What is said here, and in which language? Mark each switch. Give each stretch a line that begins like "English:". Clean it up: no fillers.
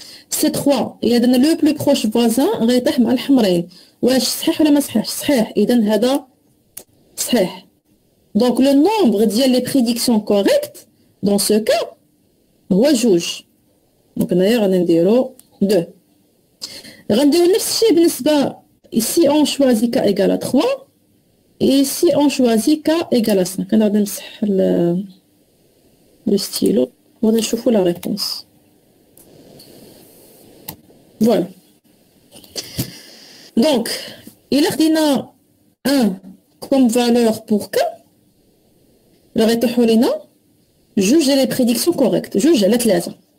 Arabic: سي 3 الا درنا لو بلو بروش فوازان غيطيح مع الحمرين. واش صحيح ولا ما صحيحش؟ صحيح اذا هذا صحيح. دونك لو نومبر ديال لي بريديكسيون كوريكت دون سو كا هو جوج دونك هنايا غادي نديرو 2. غنديرو نفس الشيء بالنسبه
French: ici on choisit k égale 3 et ici on choisit k égale 5.
Arabic: انا غادي نمسح لو ستيلو وغادي نشوفو لا ريبونس. فوالا دونك الا خدينا 1
French: comme valeur pour k
Arabic: غيطيحوا لينا جوج ديال لي بريديكسيون كوريكت جوج على 3.